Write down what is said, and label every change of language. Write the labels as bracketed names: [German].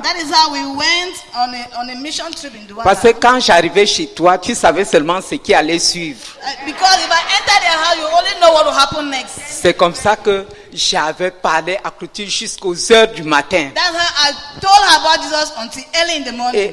[English] That is how we went on a mission trip in Douala. [French] Parce que quand j'arrivais chez toi, tu savais seulement ce qui allait suivre. [English] Because if I enter their house, you only know what will happen next. [French] C'est comme ça que j'avais parlé à Clotilde jusqu'aux heures du matin. [English] That's how I told her about Jesus until early in the morning.